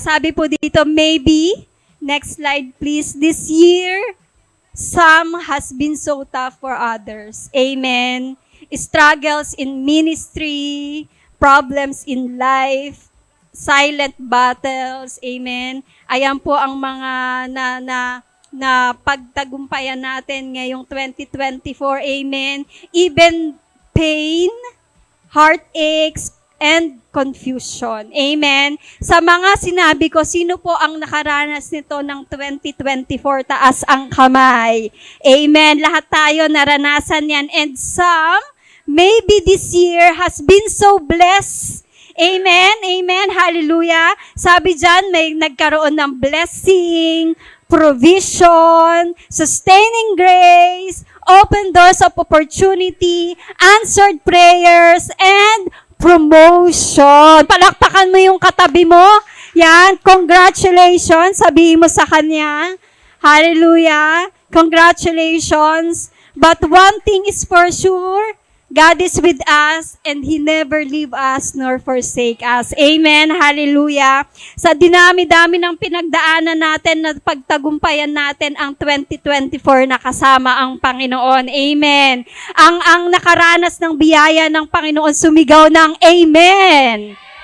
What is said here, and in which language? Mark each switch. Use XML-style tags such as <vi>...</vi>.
<tl>Sabi po dito,</tl> <en>maybe, next slide please, this year, some has been so tough for others. Amen. Struggles in ministry, problems in life, silent battles. Amen.</en> <tl>Ayan po ang mga na pagtagumpayan natin ngayong 2024.</tl> <en>Amen. Even pain, heartaches, and confusion. Amen.</en> <tl>Sa mga sinabi ko, sino po ang nakaranas nito ng 2024? Taas ang kamay. Amen. Lahat tayo naranasan yan.</tl> <en>And some, maybe this year has been so blessed. Amen. Amen. Hallelujah.</en> <tl>Sabi dyan, may nagkaroon ng</tl> <en>blessing, provision, sustaining grace, open doors of opportunity, answered prayers, and promotion.</en> <tl>Palakpakan mo yung katabi mo. Yan, congratulations. Sabihin mo sa kanya. Hallelujah. Congratulations.</tl> <en>But one thing is for sure, God is with us and He never leave us nor forsake us. Amen. Hallelujah.</en> <tl>Sa dinami-dami ng pinagdaanan natin na pagtagumpayan natin ang 2024 na kasama ang Panginoon. Amen. Ang nakaranas ng biyaya ng Panginoon sumigaw ng Amen.</tl>